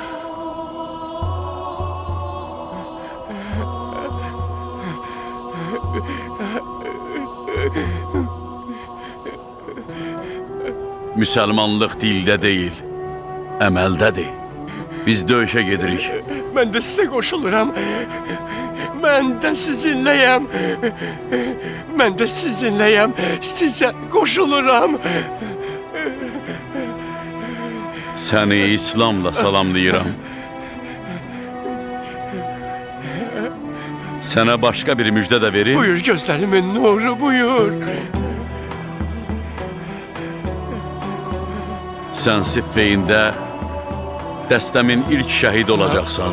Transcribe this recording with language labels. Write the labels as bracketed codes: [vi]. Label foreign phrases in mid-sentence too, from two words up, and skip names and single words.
[az] Müsəlmanlıq dildə deyil, əməldədir. Biz döyüşə gedirik. [tr] Ben de size koşuluram. Ben de sizinleyim. Ben de sizinleyim. Size koşuluram. [az] Səni İslamla salamlayıram. Sənə başqa bir müjdə də verim. [tr] Buyur gözlerimin nuru, buyur. [az] Sən Siffeyində dəstəmin ilk şəhid olacaqsan.